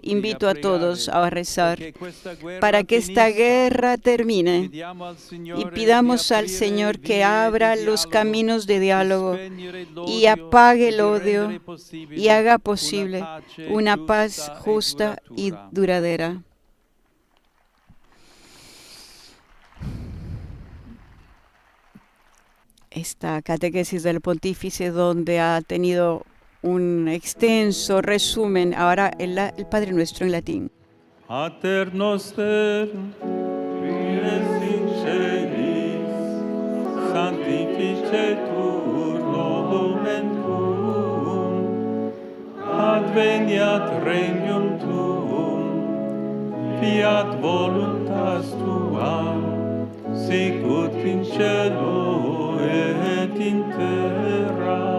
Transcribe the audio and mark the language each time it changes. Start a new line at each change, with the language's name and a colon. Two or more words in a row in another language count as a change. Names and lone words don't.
Spanish: Invito a todos a rezar para que esta guerra termine y pidamos al Señor que abra los caminos de diálogo y apague el odio y haga posible una paz justa y duradera. Esta catequesis del pontífice, donde ha tenido un extenso resumen, ahora el Padre Nuestro en latín.
Latin: Pater noster, qui es in celis, sanctificetur nomen tuum, adveniat regnum tuum, fiat voluntas tua, sicut in cielo et in terra.